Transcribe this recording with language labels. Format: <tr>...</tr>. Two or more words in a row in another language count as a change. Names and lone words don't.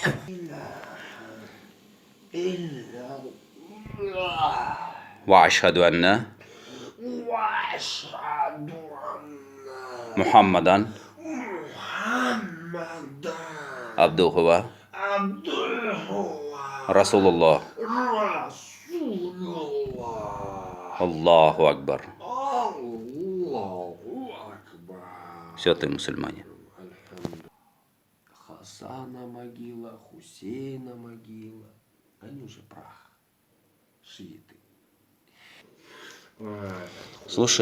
<ar>وأشهد أن محمدا عبده رسول الله الله أكبر.</ar> <ru>Все, ты мусульмане. Хасана могила, Хусейна могила. Они уже прах. Шииты. Слушай,</ru>